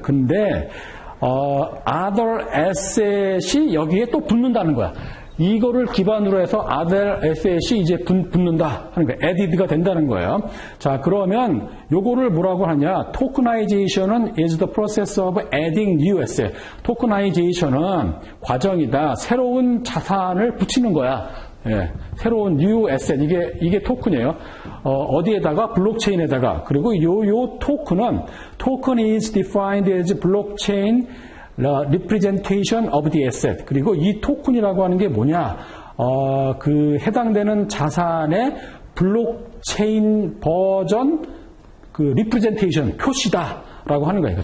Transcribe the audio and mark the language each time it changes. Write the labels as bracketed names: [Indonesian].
[Korean] 근데, [English] other asset [Korean] 이 여기에 또 붙는다는 거야. 이거를 기반으로 해서 [English] other asset [Korean] 이 이제 붙는다 하는 거예요. added가 된다는 거예요. 자, 그러면 요거를 뭐라고 하냐. [English] tokenization은 is the process of adding new asset. [Korean] tokenization은 과정이다. 새로운 자산을 붙이는 거야. 예, 새로운 new asset, 이게 토큰이에요. 어디에다가? 블록체인에다가. 그리고 요 토큰 [English] is defined as blockchain representation of the asset. [Korean] 그리고 이 토큰이라고 하는 게 뭐냐? 해당되는 자산의 블록체인 버전, representation, 표시다. 라고 하는 거예요.